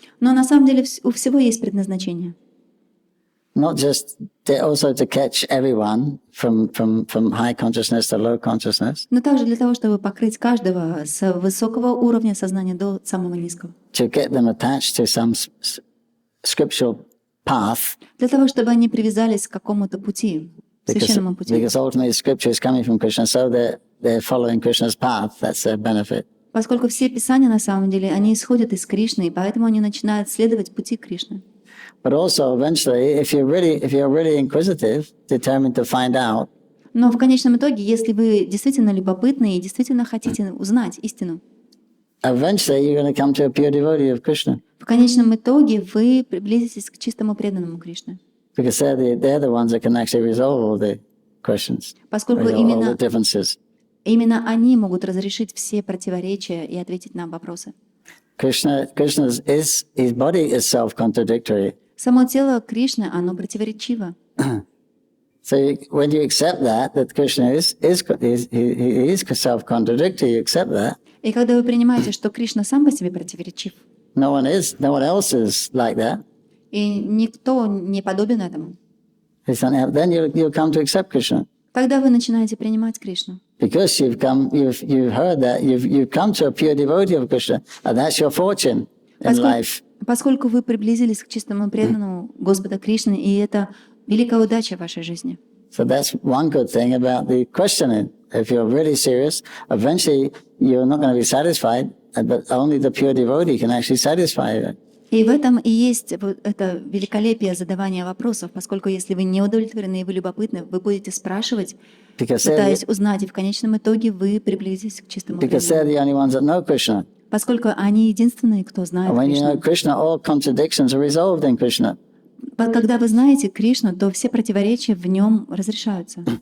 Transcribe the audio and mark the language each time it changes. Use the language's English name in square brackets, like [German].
[Russian] Но на самом деле у всего есть предназначение. [English] Not just also to catch everyone from high consciousness to low consciousness. [Russian] Но также для того, чтобы покрыть каждого с высокого уровня сознания до самого низкого. [English] To get them attached to some scriptural path. [Russian] Для того, чтобы они привязались к какому-то пути, священному пути. [English] Because ultimately scripture is coming from Krishna, so they're following Krishna's path. That's their benefit. [Russian] Поскольку все писания на самом деле, они исходят из Кришны, и поэтому они начинают следовать пути Кришны. [English] But also eventually, if you're really inquisitive, determined to find out. [Russian] Но в конечном итоге, если вы действительно любопытны и действительно хотите узнать истину, [English] Eventually, you're going to come to a pure devotee of Krishna. [Russian] в конечном итоге вы приблизитесь к чистому преданному Кришне. [English] Because they're the ones that can actually resolve all the questions, [Russian] Поскольку [English] all the differences. [Russian] именно они могут разрешить все противоречия и ответить на вопросы. [English] Krishna's his body is self-contradictory. [Russian] Само тело Кришны, оно противоречиво. [English] So when you accept that Krishna is self-contradictory, you accept that. [Russian] И когда вы принимаете, что Кришна сам по себе противоречив, [English] No one else is like that. [Russian] и никто не подобен этому, [English] Then you'll come to accept Krishna. [Russian] тогда вы начинаете принимать Кришну. [English] Because you've heard that, you've come to a pure devotee of Krishna, and that's your fortune in life. [Russian] Поскольку вы приблизились к чистому преданному Господа Кришны, и это великая удача в вашей жизни. [English] So that's one good thing about the questioning. If you're really serious, eventually you're not going to be satisfied, but only the pure devotee can actually satisfy you. [Russian] И в этом и есть это великолепие задавания вопросов, поскольку если вы не удовлетворены и вы любопытны, вы будете спрашивать, пытаясь узнать, и в конечном итоге вы приблизитесь к чистому [English] Because they're the only ones that know Krishna. [Russian] Поскольку они единственные, кто знает [English] And when you know [Russian] Кришну. [English] Krishna, all contradictions are resolved in Krishna. [Russian] Когда вы знаете Кришну, то все противоречия в нем разрешаются.